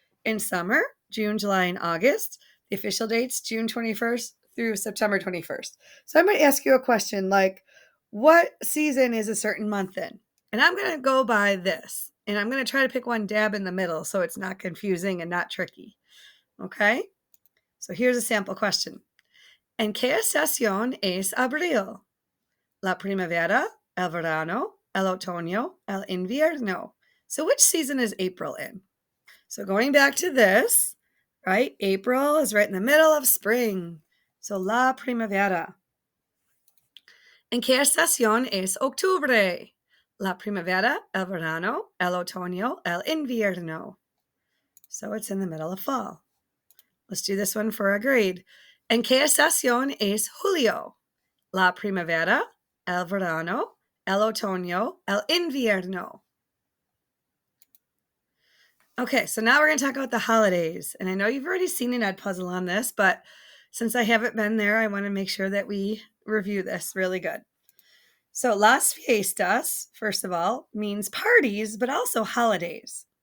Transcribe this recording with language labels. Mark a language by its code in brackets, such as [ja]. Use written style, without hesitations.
[en] In summer, June, July, and August. The official dates, June 21st through September 21st. So I might ask you a question like, what season is a certain month in? And I'm going to go by this. And I'm going to try to pick one dab in the middle so it's not confusing and not tricky. Okay? So here's a sample question. [es] ¿En qué estación es abril? La primavera, el verano, el otoño, el invierno. [en] So which season is April in? So going back to this, right? April is right in the middle of spring. So [es] la primavera. ¿En qué estación es octubre? La primavera, el verano, el otoño, el invierno. [en] So it's in the middle of fall. Let's do this one for a grade. [es] ¿En qué estación es julio? La primavera, el verano, el otoño, el invierno. [en] Okay, so now we're going to talk about the holidays. And I know you've already seen an ed puzzle on this, but since I haven't been there, I want to make sure that we review this really good. So Las Fiestas, first of all, means parties, but also holidays.